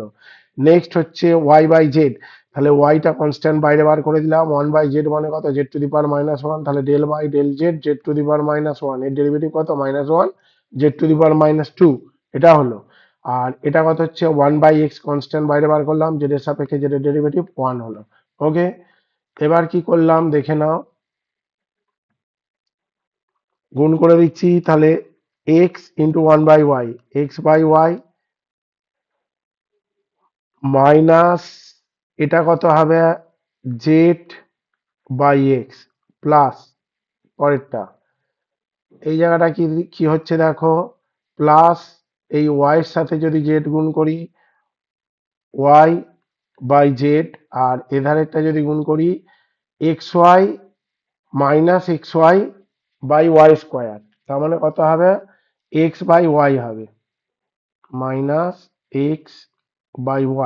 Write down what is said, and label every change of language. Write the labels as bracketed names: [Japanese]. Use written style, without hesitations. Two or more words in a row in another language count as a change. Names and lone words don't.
[English] নেক্সট হচ্ছে y by z, [Bangla] তাহলে ওয়াইটা কনস্ট্যান্ট বাইরে বার করে দিলাম, [English] one by z [Bangla] মানে কত [English] z to the power minus one, তাহলে del by del z z to the power minus one, [Bangla] এর ডেরিভেটিভ কত [English] minus one z to the power minus two, [Bangla] এটা হলো। আর এটা কত হচ্ছে 1/x, কনস্ট্যান্ট বাইরে বার করলাম, জেড এর সাপেক্ষে জেড এর ডেরিভেটিভ 1 হলো। ওকে, এবার কি করলাম দেখে নাও, গুণ করে দিচ্ছি তাহলে [English] x into [Bangla] 1/y, x/y মাইনাস এটা কত হবে [English] z by x plus [Bangla] পরেরটা, এই জায়গাটা কি কি হচ্ছে দেখো, প্লাস এই ওয়াই এর সাথে যদি জেড গুণ করি [English] y by z, [Bangla] আর এধারেরটা যদি গুণ করি [English] x y minus x y by y square, [Bangla] তার মানে কত হবে [English] x by y [Bangla] হবে, [English] minus x by y.